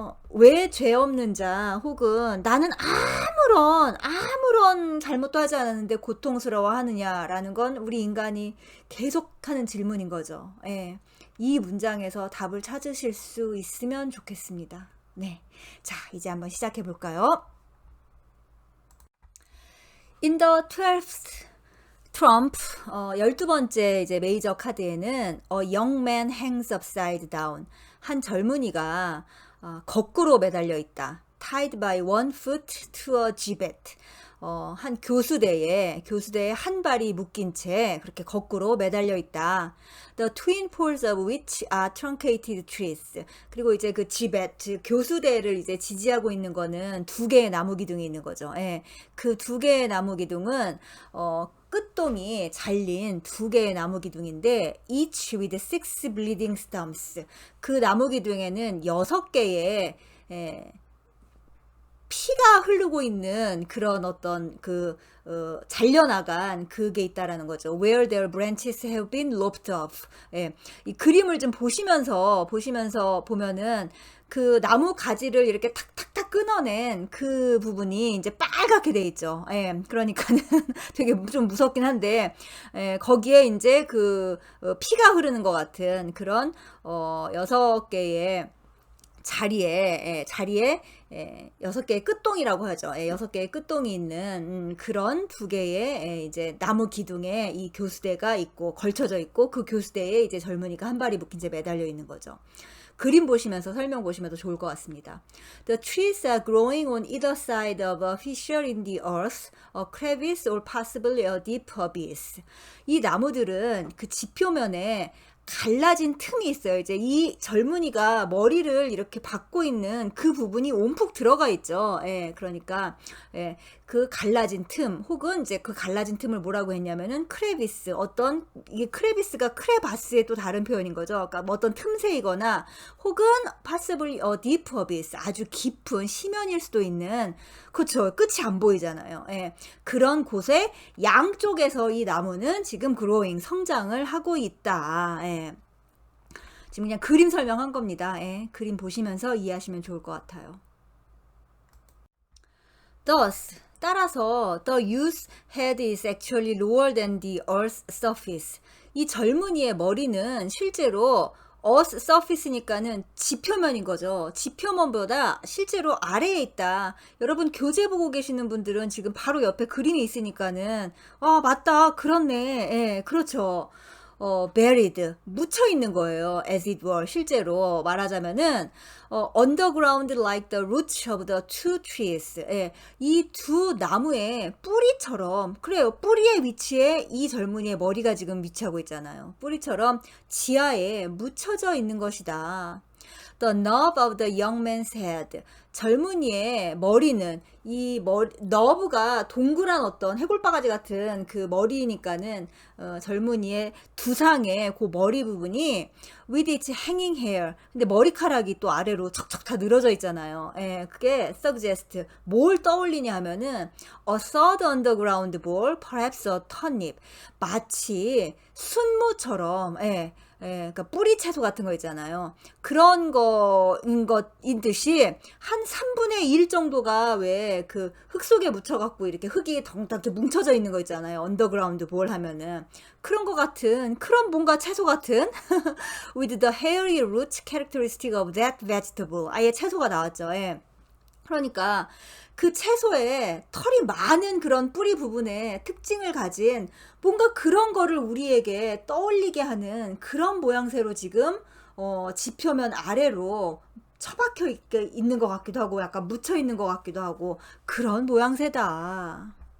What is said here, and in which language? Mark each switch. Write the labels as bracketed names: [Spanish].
[Korean] 왜 죄 없는 자 혹은 나는 아무런 잘못도 하지 않았는데 고통스러워 하느냐라는 건 우리 인간이 계속하는 질문인 거죠. 예. 이 문장에서 답을 찾으실 수 있으면 좋겠습니다. 네. 자, 이제 한번 시작해 볼까요? [English] In the 12th Trump [Korean] 12번째 이제 메이저 카드에는 [English] A young man hangs upside down. [Korean] 한 젊은이가 거꾸로 매달려 있다. [English] Tied by one foot to a gibbet. [Korean] 한 교수대에 한 발이 묶인 채 그렇게 거꾸로 매달려 있다. [English] The twin poles of which are truncated trees. [Korean] 그리고 이제 그 gibbet, 즉 교수대를 이제 지지하고 있는 거는 두 개의 나무 기둥이 있는 거죠. 예. 그 두 개의 나무 기둥은 끝동이 잘린 두 개의 나무 기둥인데 [English] each with six bleeding stumps. [Korean] 그 나무 기둥에는 6개의 피가 흐르고 있는 그런 어떤 잘려나간 그게 있다라는 거죠. [English] Where their branches have been lopped off. [Korean] 예. 이 그림을 좀 보시면서 보면은 그 나무 가지를 이렇게 탁탁탁 끊어낸 그 부분이 이제 빨갛게 돼 있죠. 예. 그러니까는 되게 좀 무섭긴 한데, 거기에 이제 피가 흐르는 것 같은 그런 6개의 자리에 6개의 끝동이라고 하죠. 6개의 끝동이 있는 그런 두 개의 이제 나무 기둥에 이 교수대가 있고 걸쳐져 있고 그 교수대에 이제 젊은이가 한 발이 묶인 채 매달려 있는 거죠. 그림 보시면서 설명 보시면 더 좋을 것 같습니다. [English] The trees are growing on either side of a fissure in the earth, a crevice or possibly a deep abyss. [Korean] 이 나무들은 그 지표면에 갈라진 틈이 있어요. 이제 이 젊은이가 머리를 이렇게 박고 있는 그 부분이 온푹 들어가 있죠. 예, 그러니까 그 갈라진 틈 혹은 이제 그 갈라진 틈을 뭐라고 했냐면은 크레비스, 이게 크레비스가 크레바스의 또 다른 표현인 거죠. 그러니까 뭐 어떤 틈새이거나 혹은 [English] possibly a deep abyss, [Korean] 아주 깊은 심연일 수도 있는, 그렇죠. 끝이 안 보이잖아요. 예, 그런 곳에 양쪽에서 이 나무는 지금 growing, 성장을 하고 있다. 예. 지금 그냥 그림 설명한 겁니다. 예, 그림 보시면서 이해하시면 좋을 것 같아요. [English] Thus, 따라서 the youth's head is actually lower than the earth's surface. [Korean] 이 젊은이의 머리는 실제로 [English] earth surface [Korean] 니까는 지표면인 거죠. 지표면보다 실제로 아래에 있다. 여러분 교재 보고 계시는 분들은 지금 바로 옆에 그림이 있으니까는 맞다. 그렇네. 예, 그렇죠. buried, 묻혀 있는 거예요. [English] as it were, [Korean] 실제로 말하자면은 [English] underground like the roots of the two trees. [Korean] 예, 이 두 나무의 뿌리처럼, 그래요. 뿌리의 위치에 이 젊은이의 머리가 지금 위치하고 있잖아요. 뿌리처럼 지하에 묻혀져 있는 것이다. [English] The knob of the young man's head. [Korean] 젊은이의 머리는 너브가 동그란 어떤 해골바가지 같은 그 머리니까는 젊은이의 두상의 그 머리 부분이 [English] with its hanging hair. [Korean] 근데 머리카락이 또 아래로 척척 다 늘어져 있잖아요. 예, 그게 suggest. 뭘 떠올리냐 하면은 [English] a third underground ball, perhaps a turnip. [Korean] 마치 순무처럼, 그러니까 뿌리 채소 같은 거 있잖아요. 그런 것인 듯이 한 3분의 1 정도가 왜 그 흙 속에 묻혀갖고 이렇게 흙이 덩텅 뭉쳐져 있는 거 있잖아요. 언더그라운드 볼 하면은. 그런 거 같은, 그런 뭔가 채소 같은 [English] with the hairy root characteristic of that vegetable. [Korean] 아예 채소가 나왔죠. 예. 그러니까 그 채소에 털이 많은 그런 뿌리 부분의 특징을 가진 뭔가 그런 거를 우리에게 떠올리게 하는 그런 모양새로 지금 지표면 아래로 처박혀 있는 것 같기도 하고 약간 묻혀 있는 것 같기도 하고 그런 모양새다.